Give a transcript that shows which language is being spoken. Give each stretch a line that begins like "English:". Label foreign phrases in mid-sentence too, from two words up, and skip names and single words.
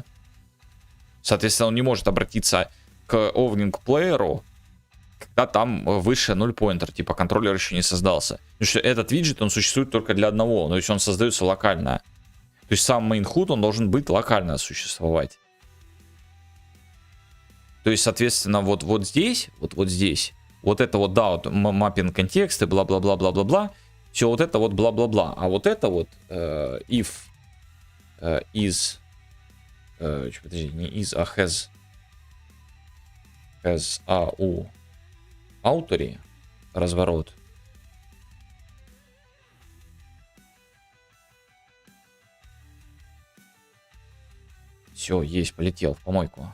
Russian: Соответственно, он не может обратиться к
English: owning player,
Russian: когда там выше 0 поинтер. Типа контроллер еще не создался. Потому что этот виджет, он существует только для одного. То есть он создается локально. То есть сам мейнхуд, он должен быть локально существовать. То есть, соответственно, вот здесь, вот это вот, да, вот
English: mapping contexts,
Russian: бла-бла-бла-бла-бла-бла. Все вот это вот бла-бла-бла. А вот это вот
English: if is
Russian: подожди, не is, а has у ауторе разворот. Все, есть, полетел в помойку.